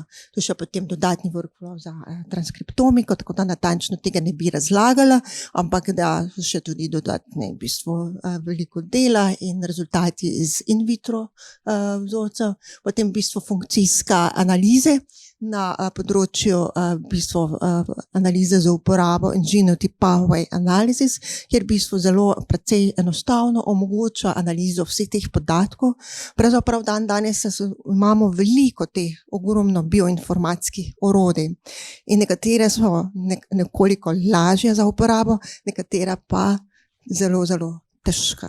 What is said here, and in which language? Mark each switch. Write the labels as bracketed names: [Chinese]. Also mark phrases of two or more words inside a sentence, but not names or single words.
[Slovenian] To je še potem dodatni workflow za transkriptomiko, tako da natančno tega ne bi razlagala, ampak da še tudi dodatne v bistvu veliko dela in rezultati iz [Latin] in vitro [Slovenian] vzorcev. Potem v bistvu funkcijska analize na področju v bistvu analize za uporabo in [English] genotype pathway analysis, [Slovenian] kjer v bistvu zelo precej enostavno omogoča analizo vseh teh podatkov. Pravzaprav danes imamo veliko teh ogromno bioinformatskih orodij in nekatere so nekoliko lažje za uporabo, nekatera pa zelo, zelo težka.